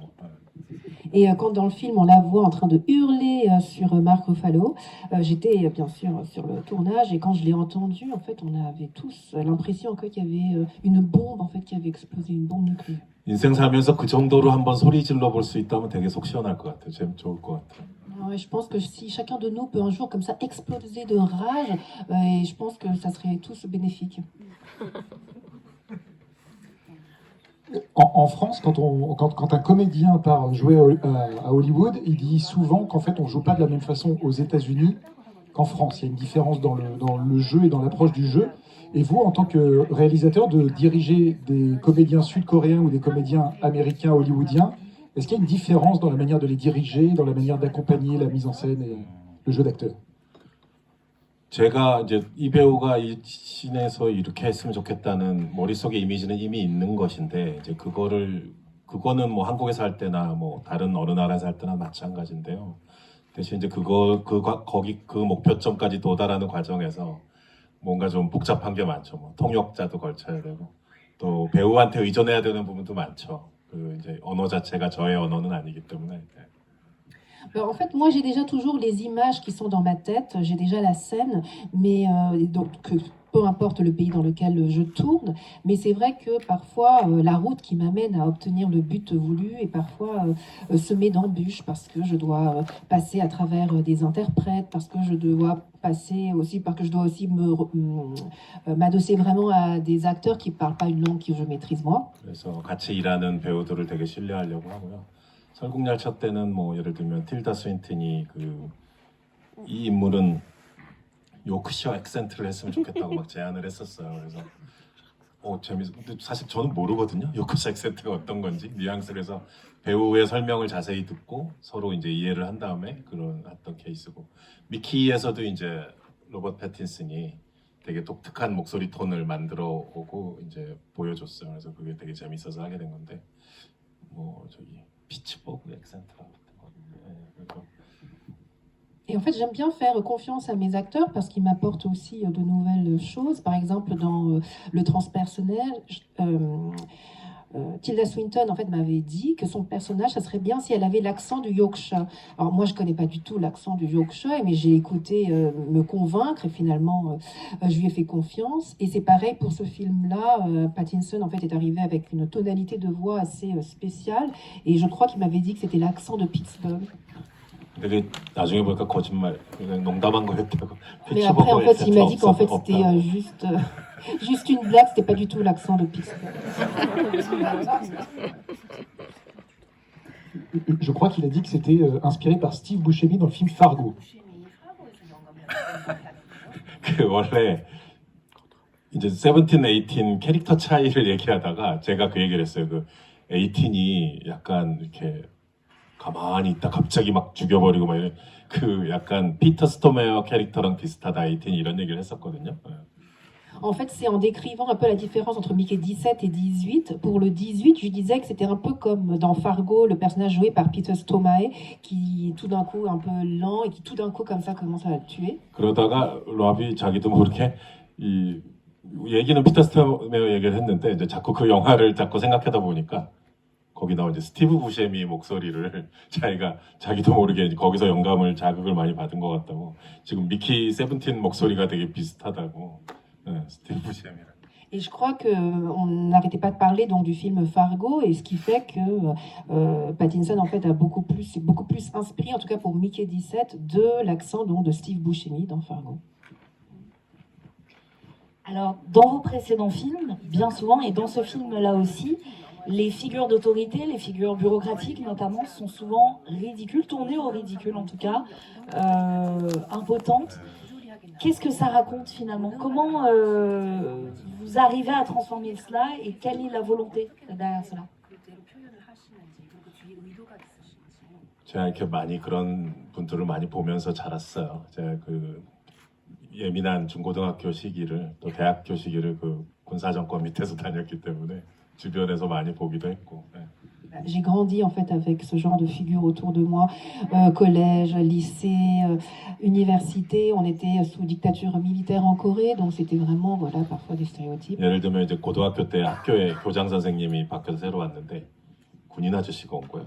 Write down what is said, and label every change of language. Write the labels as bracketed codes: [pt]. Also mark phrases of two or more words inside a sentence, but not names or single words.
[fr] Et quand dans le film on la voit en train de hurler sur Mark Ruffalo, j'étais bien sûr sur le tournage et quand je l'ai entendu, en fait, on avait tous l'impression qu'il y avait une bombe en fait qui avait explosé, une bombe nucléaire. [ko] 인생 살면서 그 정도로 한번 소리 질러 볼 수 있다면 되게 속 시원할 것 같아요. 재밌 좋을 것 같아요. [fr] Ouais, je pense que si chacun de nous peut un jour comme ça exploser de rage, et je pense que ça serait tous bénéfique. En France, quand un comédien part jouer à Hollywood, il dit souvent qu'en fait on joue pas de la même façon aux États-Unis qu'en France. Il y a une différence dans le jeu et dans l'approche du jeu. Et vous, en tant que réalisateur, de diriger des comédiens sud-coréens ou des comédiens américains hollywoodiens, est-ce qu'il y a une différence dans la manière de les diriger, dans la manière d'accompagner la mise en scène et le jeu d'acteur? [ko] 제가 이제 이 배우가 이 씬에서 이렇게 했으면 좋겠다는 머릿속에 이미지는 이미 있는 것인데, 이제 그거는 뭐 한국에서 할 때나 뭐 다른 어느 나라에서 할 때나 마찬가지인데요. 대신 이제 그 목표점까지 도달하는 과정에서 뭔가 좀 복잡한 게 많죠. 뭐 통역자도 걸쳐야 되고, 또 배우한테 의존해야 되는 부분도 많죠. 그 이제 언어 자체가 저의 언어는 아니기 때문에. [fr] En fait, moi, j'ai déjà toujours les images qui sont dans ma tête, j'ai déjà la scène, mais donc peu importe le pays dans lequel je tourne, mais c'est vrai que parfois la route qui m'amène à obtenir le but voulu est parfois semée d'embûches parce que je dois passer à travers des interprètes, parce que je dois aussi m'adosser vraiment à des acteurs qui parlent pas une langue que je maîtrise moi. [ko] 그래서 같이 일하는 배우들을 되게 신뢰하려고 하고요. 설국열차 때는 뭐 예를 들면 틸다 스윈튼이 이 인물은 요크셔 액센트를 했으면 좋겠다고 막 제안을 했었어요. 그래서 근데 사실 저는 모르거든요. 요크셔 액센트가 어떤 건지 뉘앙스를 해서 배우의 설명을 자세히 듣고 서로 이제 이해를 한 다음에 했던 케이스고, 미키에서도 이제 로버트 패틴슨이 되게 독특한 목소리 톤을 만들어 오고 이제 보여줬어요. 그래서 그게 되게 재밌어서 하게 된 건데, 뭐 저기 피츠버그 액센트라고 했던 거. [fr] Et en fait, j'aime bien faire confiance à mes acteurs parce qu'ils m'apportent aussi de nouvelles choses. Par exemple, dans le transpersonnel, Tilda Swinton en fait m'avait dit que son personnage, ça serait bien si elle avait l'accent du Yorkshire. Alors moi, je connais pas du tout l'accent du Yorkshire, mais j'ai écouté me convaincre et finalement, je lui ai fait confiance. Et c'est pareil pour ce film-là. Pattinson en fait est arrivé avec une tonalité de voix assez spéciale et je crois qu'il m'avait dit que c'était l'accent de Pittsburgh. [ko] 근데 나중에 보니까 거짓말, 그냥 농담한 거였다고. [fr] Mais après, en fait, il m'a dit qu'en fait, c'était juste une blague, c'était pas du tout l'accent de Pittsburgh. Je crois qu'il a dit que c'était inspiré par Steve Buscemi dans le film Fargo. [ko] 원래 이제 17, 18 캐릭터 차이를 얘기하다가 제가 그 얘기를 했어요. 에이틴이 약간 이렇게 가만히 있다 갑자기 막 죽여버리고 막 그 약간 피터 스토메어 캐릭터랑 비슷하다 에이틴이 이런 얘기를 했었거든요. [fr] En fait, c'est en décrivant un peu la différence entre Mickey 17 et 18. Pour le 18, je disais que c'était un peu comme dans Fargo, le personnage joué par Peter Stormare, qui tout d'un coup un peu lent et qui tout d'un coup comme ça commence à le tuer. [ko] 그러다가 랍이 자기도 모르게 이 얘기는 피터 스토메어 얘기를 했는데 이제 자꾸 그 영화를 자꾸 생각하다 보니까 거기 나온 이제 스티브 부셰미 목소리를 자기도 모르게 거기서 영감을 자극을 많이 받은 것 같다고 지금 미키 세븐틴 목소리가 되게 비슷하다고 스티브 부셰미랑. [fr] Et je crois qu'on n'arrêtait pas de parler donc du film Fargo, et ce qui fait que Pattinson en fait a beaucoup plus inspiré, en tout cas pour Mickey 17, de l'accent donc de Steve Buscemi dans Fargo. Alors, dans vos précédents films, bien souvent, et dans ce film-là aussi, les figures d'autorité, les figures bureaucratiques notamment, sont souvent ridicules, tournées au ridicule en tout cas, impotentes. Qu'est-ce que ça raconte finalement? Comment vous arrivez à transformer cela et quelle est la volonté derrière cela? [ko] 제가 이렇게 많이 그런 분들을 많이 보면서 자랐어요. 제가 그 예민한 중고등학교 시기를 또 대학교 시기를 그 군사정권 밑에서 다녔기 때문에 주변에서 많이 보기도 했고. [fr] J'ai grandi en fait avec ce genre de figures autour de moi, collège, lycée, université. On était sous dictature militaire en Corée, donc c'était vraiment voilà parfois des stéréotypes. [ko] 예를 들면 이제 고등학교 때 학교에 교장 선생님이 바뀌어서 새로 왔는데 군인 아저씨가 온 거예요.